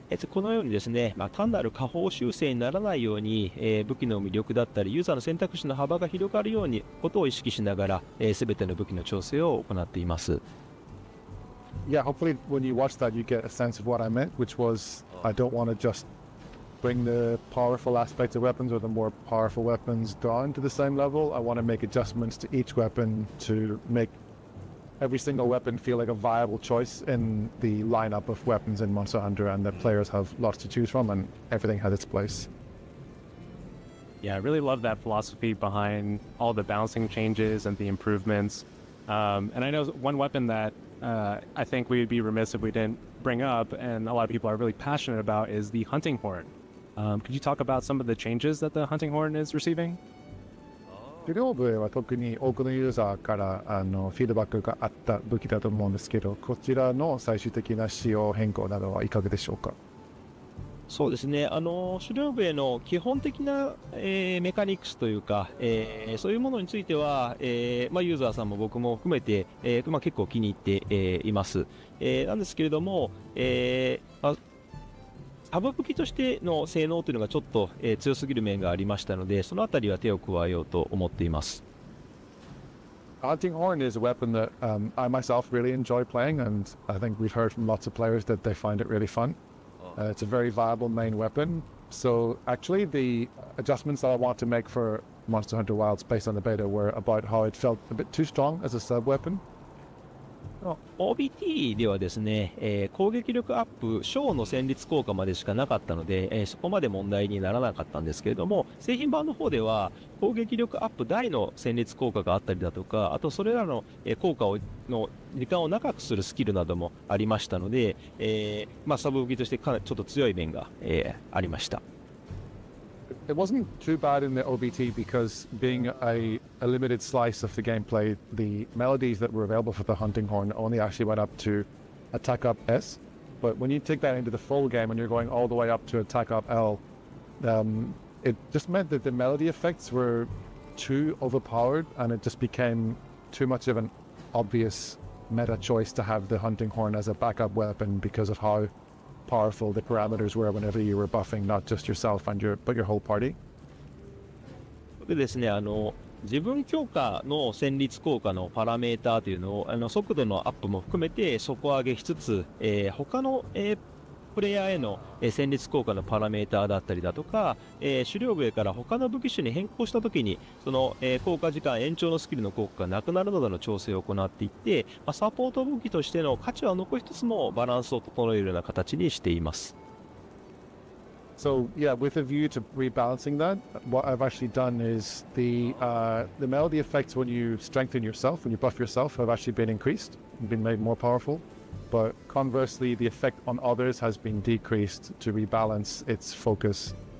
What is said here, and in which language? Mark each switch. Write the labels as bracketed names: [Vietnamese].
[Japanese] このようにですね、単なる下方修正にならないように、武器の魅力だったりユーザーの選択肢の幅が広がるようにことを意識しながら、全ての武器の調整を行っています。 [English] Yeah, hopefully when you watch that you get a sense of what I meant, which was I don't want to just bring the powerful aspects of weapons or the more powerful weapons down to the same level. I want to make adjustments to each weapon to make every single weapon feel like a viable choice in the lineup of weapons in Monster Hunter, and that players have lots to choose from and everything has its place. Yeah, I really love that philosophy behind all the balancing changes and the improvements. And I know one weapon that I think we would be remiss if we didn't bring up, and a lot of people are really passionate about, is the hunting horn. Could you talk about some of the changes that the hunting horn is receiving? [Japanese] 狩猟笛は特に多くのユーザーからフィードバックがあった武器だと思うんですけど、こちらの最終的な仕様変更などはいかがでしょうか？そうですね、狩猟笛の基本的な、メカニクスというか、そういうものについては、ユーザーさんも僕も含めて、結構気に入って、います。なんですけれども、サブ武器としての性能というのがちょっと、強すぎる面がありましたので、そのあたりは手を加えようと思っています。 [English] Hunting horn is a weapon that I myself really enjoy playing, and I think we've heard from lots of players that they find it really fun. It's a very viable main weapon. So actually the adjustments that I want to make for Monster Hunter Wilds based on the beta were about how it felt a bit too strong as a sub-weapon. [Japanese] OBT ではですね、攻撃力アップ小の戦慄効果までしかなかったので、そこまで問題にならなかったんですけれども、製品版の方では攻撃力アップ大の戦慄効果があったりだとか、あとそれらの効果の時間を長くするスキルなどもありましたので、サブ武器としてかなりちょっと強い面が、ありました。 [English] It wasn't too bad in the OBT because being a limited slice of the gameplay, the melodies that were available for the hunting horn only actually went up to attack up S. But when you take that into the full game and you're going all the way up to attack up L, it just meant that the melody effects were too overpowered and it just became too much of an obvious meta choice to have the hunting horn as a backup weapon because of how powerful the parameters were whenever you were buffing not just yourself and but your whole party. [Japanese] でですね、自分強化の戦慄効果のパラメーターというのを速度のアップも含めて底上げしつつ、他の、プレイヤーへの戦慄効果のパラメーターだったりだとか、狩猟笛から他の武器種に変更したときにその、効果時間延長のスキルの効果がなくなるなどの調整を行っていって、サポート武器としての価値は残しつつもバランスを整えるような形にしています。 [English] So yeah, with a view to rebalancing that, what I've actually done is the melody effects when you strengthen yourself, when you buff yourself, have actually been increased, been made more powerful. But conversely, the effect on others has been decreased to rebalance its focus.